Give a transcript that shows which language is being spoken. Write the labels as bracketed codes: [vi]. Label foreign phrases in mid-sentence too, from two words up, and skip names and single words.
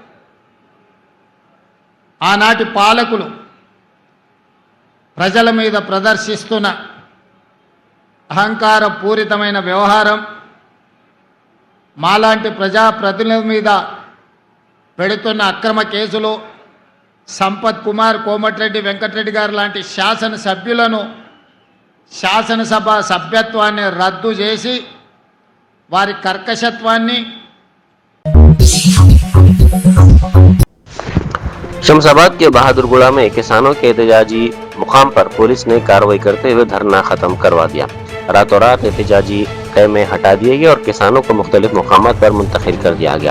[te] ఆనాటి పాలకులు ప్రజల మీద ప్రదర్శిస్తున్న అహంకార పూరితమైన వ్యవహారం, మాలాంటి ప్రజాప్రతినిధుల మీద పెడుతున్న అక్రమ కేసులు, సంపత్ కుమార్, కోమటిరెడ్డి వెంకటరెడ్డి గారు లాంటి శాసనసభ్యులను శాసనసభ సభ్యత్వాన్ని రద్దు చేసి వారి కర్కశత్వాన్ని [ur] شمس-آباد کے بہادرگڑہ میں کسانوں کے احتجاجی مقام پر پولیس نے کارروائی کرتے ہوئے دھرنا ختم کروا دیا۔ راتوں رات احتجاجی خیمے ہٹا دیے گئے اور کسانوں کو مختلف مقامات پر منتقل کر دیا گیا۔